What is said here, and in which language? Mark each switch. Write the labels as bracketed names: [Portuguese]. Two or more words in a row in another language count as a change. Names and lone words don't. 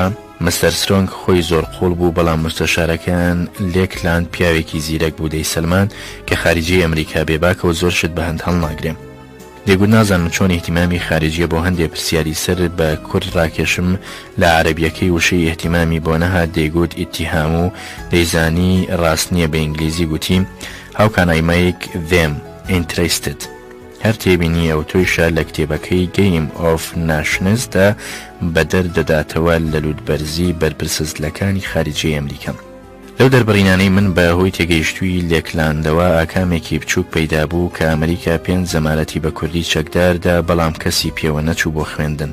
[Central Kurdish] مستەر سترۆنگ خۆی زۆر قوڵ بوو بەڵام مستەشارەکان لێکلاند پیاوێکی زیرەک بوو دەی سەلمان کە خارجی ئەمریکا بێباکەوە زۆر شت بە هەند هەڵناگرێم. دەیگوت نازانم چۆن ئیهتیمامی خارجیە بۆ هەندێک پرسیاری سەر بە کورد ڕاکێشم لە عەرەبیەکەی وشەی ئیهتیمامی بۆ نەهات. دەیگوت ئیتیهام و دەیزانی ڕاست نییە بە ئینگلیزی گوتیم [English] How can I make them interested؟ [Central Kurdish] هەر تێبینی ئەو تۆیشە لە کتێبەکەی Game of Nations دا بەدەر دەداتەوە لە لوودبەرزی بەرپرسەزلەکانی خارجی ئەمریکا. لەو دەربڕینانەی من بە هۆی تێگەیشتووی لێکلاندەوە ئاکامێکی بچووک پەیدا بوو کە ئەمریکا 5 زەمالەتی بە کوردی چەکداردا بەڵام کەسی پێوە نەچوو بۆ خوێندن.